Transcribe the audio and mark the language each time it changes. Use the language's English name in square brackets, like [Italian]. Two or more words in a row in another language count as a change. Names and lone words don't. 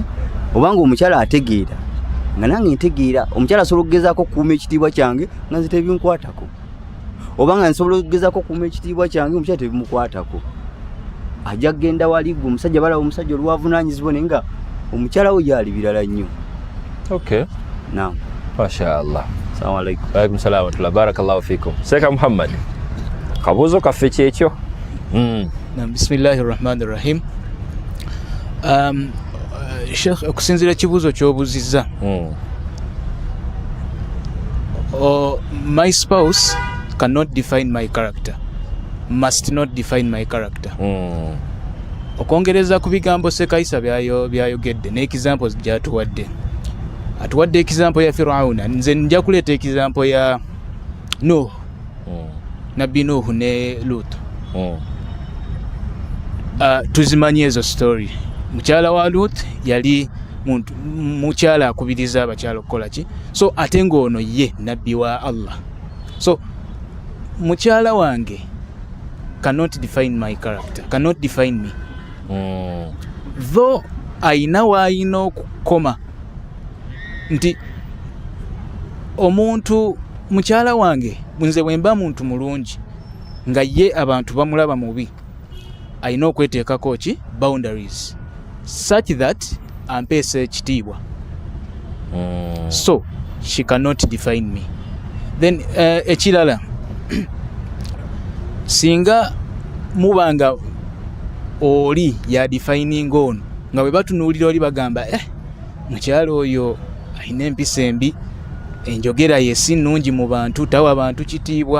[Ganda] Obanga omukyala ategeera nga nange ntegeera, omukyala asobola okugezaako okukuuma ekitiibwa kyange nga nze tebinkwatako. Obanga nsobola okugezaako okukuuma ekitiibwa kyange omukyala tebimukwatako. Ajja kugenda wali gwe omusajja balaba omusajja olwavunaanyizibwa naye nga omukyala we yali birala nnyo. Okay. Naam. Mashaallah. [Arabic] السلام عليكم. وعليكم السلام ورحمة الله. بارك الله فيكم. [Ganda] Sheikh Muhammad. Kabuzo kaffe kyekyo. Naam, [Arabic] بسم الله الرحمن الرحيم. [Ganda] Sheikh, okusinziira kibuuzo ky'obuzizza. [English] My spouse cannot define my character. Must not define my character. [Ganda] Okwongereza ku bigambo Sekaisa byayogedde n'examples gy'atuwadde. Atuwadde example ya Firauna, nze nja kuleeta example ya Nuh. Nabbi Nuh ne Lut. Tuzimanyi ezo story. Mukyala wa Lut yali mukyala akubiriza abakyala okukola ki? So ate ng'ono ye nabbi wa Allah. [English] So [Ganda] mukyala wange [English] cannot define my character, cannot define me. [Ganda] Though aina waayina okukoma nti omuntu mukyala wange nze bwemba muntu mulungi nga ye abantu bamulaba mubi, ayina okweteekako ki boundaries [English] such that [Ganda] ampeesa ekitiibwa. [English] So she cannot define me. [Ganda] Then ekirala singa mubanga oli ya defining ono nga bwe batunuulira oli bagamba mukyala oyo alina empisa embi, enjogera ye si nnungi mu bantu, tawa abantu kitiibwa.